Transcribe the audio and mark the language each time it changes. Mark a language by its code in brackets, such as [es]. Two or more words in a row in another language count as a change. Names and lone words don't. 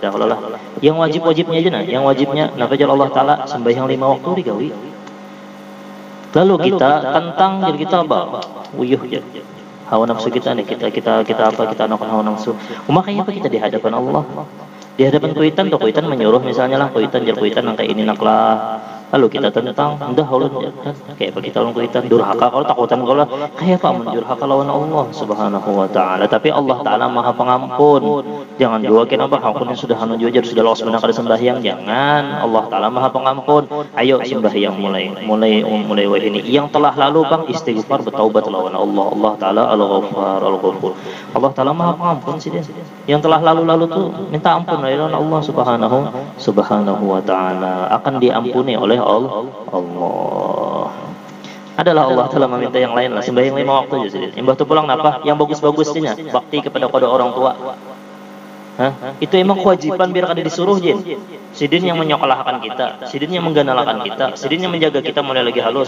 [bjn] kalau lah yang wajibnya aja nah yang wajibnya nafajal Allah Ta'ala sembahyang 5 waktu digawi lalu kita tentang jadi kita apa wuyuh aja hawa nafsu kita nih kita anak hawa nafsu makanya apa kita di hadapan Allah di hadapan kuitan menyuruh misalnya lah kuitan angka ini naklah lalu kita tentang dah Allah kayak apa kita lawan kuitan durhaka kalau takutan kalau kayak apa menjurhaka lawan Allah [ar] سبحانه وتعالى. [bjn] Tapi Allah Ta'ala Maha Pengampun. Jangan juga kenapa ampun yang sudah anu jujar sudah lolos benar kada sembahyang jangan. Allah Ta'ala Maha Pengampun. Ayo sembahyang mulai ini yang telah lalu bang istighfar bertaubat lawan Allah. [ar] الله تعالى الغفار الغفور. [bjn] Allah Ta'ala Maha Pengampun sih dia. Yang telah lalu tuh minta ampun lawan Allah [ar] سبحانه وتعالى [bjn] akan diampuni oleh Allah. Adalah Allah telah meminta yang lain lah sembahyang 5 waktu aja sih. Imbah tu pulang apa? Yang bagus-bagusnya bakti kepada orang tua. Itu emang kewajiban biar kada disuruh jin. Sidin yang menyokolahkan kita, sidin yang mengganalakan kita, sidin yang menjaga kita mulai lagi halus.